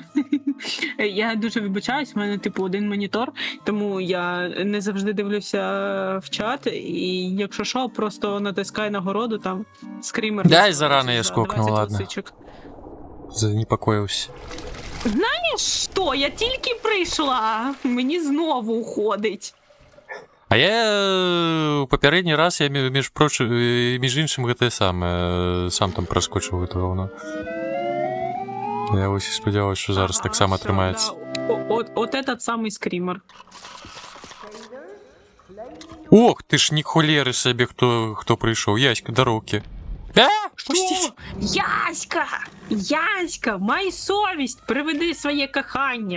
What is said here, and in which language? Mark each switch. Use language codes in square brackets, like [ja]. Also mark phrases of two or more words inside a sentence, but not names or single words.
[uk] Я дуже вибачаюсь, в мене типу один монітор, тому я не завжди дивлюся в чат, і якщо що, просто натискай нагороду, там скрімер. Дай зарано я скокну, 20 ладно. лисичок. Занепокоївся. Що? Я тільки прийшла, мені знову уходить. [be] А я у папярэдні раз я між іншим гэта сам там праскочыў гэта ровно. Я ось спадзяваюся, що зараз так само атрымаецца. [ru] От этот самий скрімер. [uk] Ох, ти ж ні холєри собі, хто прийшов. Яська, до руки. Пустіть! Яська, май совість, приведи своє кохання.